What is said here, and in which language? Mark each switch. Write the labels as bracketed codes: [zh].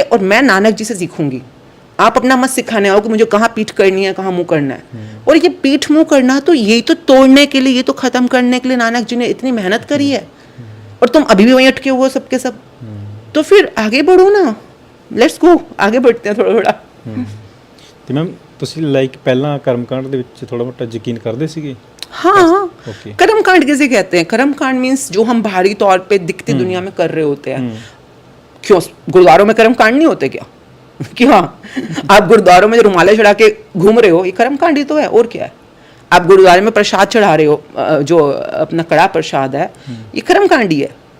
[hi] और मैं नानक जी से सीखूंगी। आप अपना मत सिखाने आओ कि मुझे कहाँ पीठ करनी है, कहाँ मुंह करना है। और ये पीठ मुंह करना, तो यही तो तोड़ने के लिए, ये तो खत्म करने के लिए नानक जी ने इतनी मेहनत करी है, और तुम अभी भी वहीं अटके हुए हो सबके सब। तो फिर आगे बढ़ो ना, [en] let's go, [hi] आगे बढ़ते हैं थोड़ा थोड़ा। [pa] ਤੇ ਮੈਮ ਤੁਸੀਂ ਲਾਈਕ ਪਹਿਲਾਂ ਕਰਮਕਾंड ਦੇ ਵਿੱਚ ਥੋੜਾ ਮੋਟਾ ਯਕੀਨ ਕਰਦੇ ਸੀਗੇ? [hi] हाँ, कर्मकांड किसे कहते हैं? कर्मकांड मीन्स जो हम बाहरी तौर पे दिखती दुनिया में कर रहे होते हैं। क्यों गुरुद्वारों में कर्मकांड नहीं होते क्या? कि हाँ, आप गुरुद्वारों में जो रुमाले चढ़ा के घूम रहे हो, ये कर्मकांड ही तो है, और क्या है? आप गुरुद्वारे में प्रसाद चढ़ा रहे हो, जो अपना कड़ा प्रसाद है, ये कर्मकांड ही है।